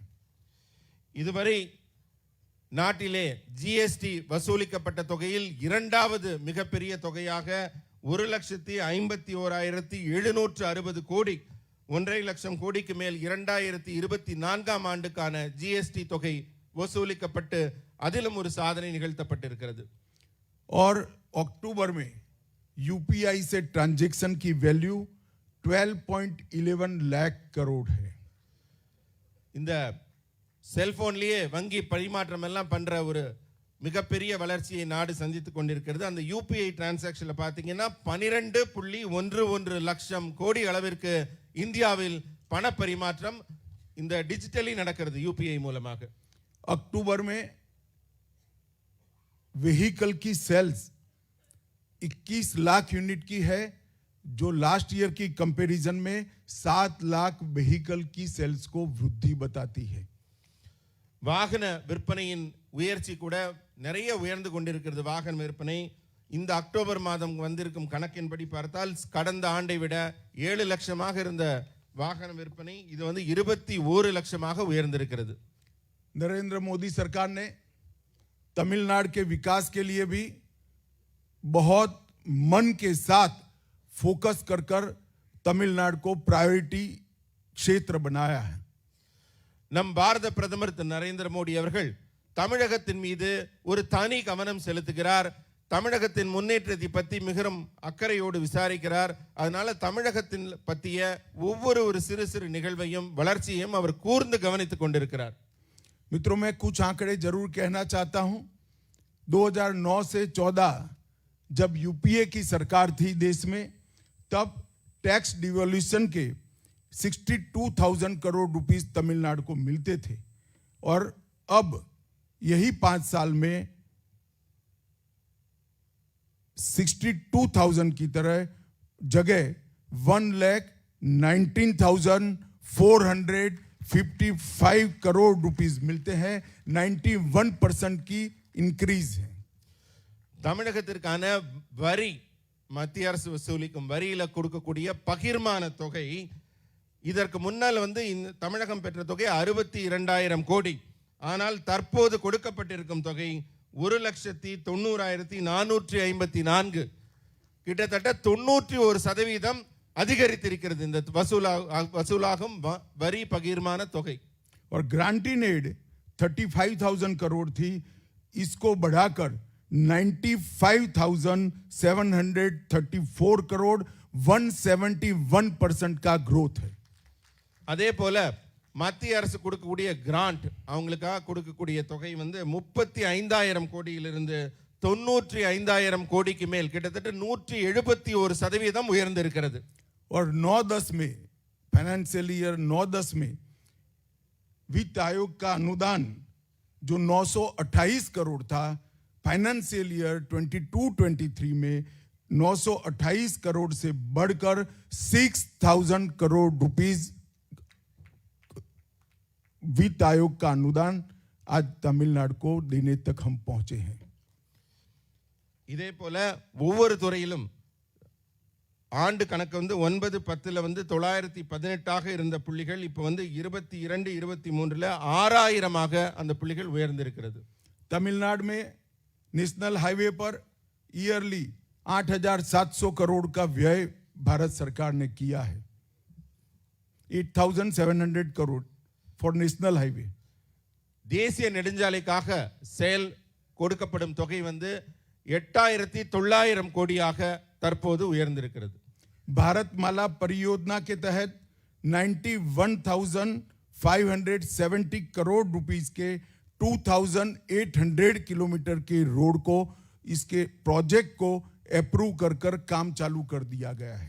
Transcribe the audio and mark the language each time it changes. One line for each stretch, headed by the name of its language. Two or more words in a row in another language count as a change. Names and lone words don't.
Tamil: இதுவரை நாட்டிலே ஜிஎஸ்டி வசூலிக்கப்பட்ட தொகையில் இரண்டாவது மிகப்பெரிய தொகையாக 1,51,760 கோடி, 1.5 லட்சம் கோடிக்கு மேல் 2024 ஆண்டுக்கான ஜிஎஸ்டி தொகை வசூலிக்கப்பட்டு அதிலும் ஒரு சாதனை நிகழ்த்தப்பட்டிருக்கிறது.
Hindi: और अक्टूबर में यूपीआई से ट्रांजैक्शन की वैल्यू 12.11 लाख करोड़ है.
Tamil: இந்த செல்போன்லயே வங்கி பரிமாற்றம் எல்லாம் பண்ற ஒரு மிகப்பெரிய வளர்ச்சியை நாடு சந்தித்துக் கொண்டிருக்கிறது. அந்த
English: UPI transactionல
Tamil: பாத்தீங்கன்னா 12.11 லட்சம் கோடி அளவிற்கு இந்தியாவில் பண பரிமாற்றம் இந்த டிஜிட்டலி நடக்கிறது யூபிஐ மூலமாக.
Hindi: अक्टूबर में व्हीकल की सेल्स 21 लाख यूनिट की है, जो
English: last year
Hindi: की कंपैरिजन में 7 लाख व्हीकल की सेल्स को वृद्धि बताती है.
Tamil: வாகன விற்பனையின் உயர்ச்சி கூட நிறைய உயர்ந்து கொண்டிருக்கிறது. வாகன விற்பனை இந்த அக்டோபர் மாதம் வந்திருக்கும் கணக்கின்படி பார்த்தால் கடந்த ஆண்டை விட 7 லட்சமாக இருந்த வாகன விற்பனை இது வந்து 21 லட்சமாக உயர்ந்திருக்கிறது.
Hindi: नरेंद्र मोदी सरकार ने तमिलनाडु के विकास के लिए भी बहुत मन के साथ फोकस कर कर तमिलनाडु को प्रायोरिटी क्षेत्र बनाया है.
Tamil: நம் பாரத பிரதமர் திரு நரேந்திர மோடி அவர்கள் தமிழகத்தின் மீது ஒரு தனி கவனம் செலுத்துகிறார். தமிழகத்தின் முன்னேற்றத்தை பற்றி மிகவும் அக்கறையோடு விசாரிக்கிறார். அதனால தமிழகத்தின் பற்றிய ஒவ்வொரு ஒரு சிறு சிறு நிகழ்வையும் வளர்ச்சியையும் அவர் கூர்ந்து கவனித்துக் கொண்டிருக்கிறார்.
Hindi: मित्रों, मैं कुछ आंकड़े जरूर कहना चाहता हूं. 2009 से 14 जब यूपीए की सरकार थी देश में, तब
English: tax devolution
Hindi: के 62,000 करोड़ रुपीस तमिलनाडु को मिलते थे, और अब यही 5 साल में 62,000 की तरह जगह 1,19,455 करोड़ रुपीस मिलते हैं. 91% की इंक्रीज है.
Tamil: தமிழகத்திற்கான வரி மத்திய அரசு வசூலிக்கும் வரியில கொடுக்கக்கூடிய பகிர்மான தொகை இதற்கு முன்னால் வந்து தமிழகம் பெற்ற தொகை 62,000 கோடி. ஆனால் தற்போது கொடுக்கப்பட்டிருக்கும் தொகை 1,90,454, கிட்டத்தட்ட 91% அதிகரித்திருக்கிறது இந்த வசூலாகும் வரி பகிர்மான தொகை.
Hindi: और
English: granting aid
Hindi: 35,000 करोड़ थी, इसको बढ़ाकर 95,734 करोड़, 171% का ग्रोथ है.
Tamil: அதே போல மத்திய அரசு கொடுக்கக்கூடிய கிராண்ட், அவங்களுக்காக கொடுக்கக்கூடிய தொகை வந்து 35,000 கோடியிலிருந்து 95,000 கோடிக்கு மேல் கிட்டத்தட்ட 171% உயர்ந்திருக்கிறது.
Hindi: और 9-10 में
English: financial year
Hindi: 9-10 में वित्त आयोग का अनुदान जो 928 करोड़ था,
English: financial year
Hindi: 22-23 में 928 करोड़ से बढ़कर 6,000 करोड़ रुपीस वित्त आयोग का अनुदान आज तमिलनाडु को देने तक हम पहुंचे हैं.
Tamil: இதே போல ஒவ்வொரு துறையிலும் ஆண்டு கணக்கு வந்து 9-10ல வந்து 918 இருந்த புள்ளிகள் இப்போ வந்து 22-23ல 6,000 அந்த புள்ளிகள் உயர்ந்திருக்கிறது.
Hindi: तमिलनाडु में
English: national highway
Hindi: पर ईयरली 8,700 करोड़ का व्यय भारत सरकार ने किया है.
English: 8,700 करोड़ for national highway.
Tamil: தேசிய நெடுஞ்சாலைக்காக செயல் கொடுக்கப்படும் தொகை வந்து 8,900 கோடியாக தற்போது உயர்ந்திருக்கிறது.
Hindi: भारत माला परियोजना के तहत 91,570 करोड़ रुपीस के 2,800 किलोमीटर के रोड को, इसके प्रोजेक्ट को अप्रूव कर काम चालू कर दिया गया है.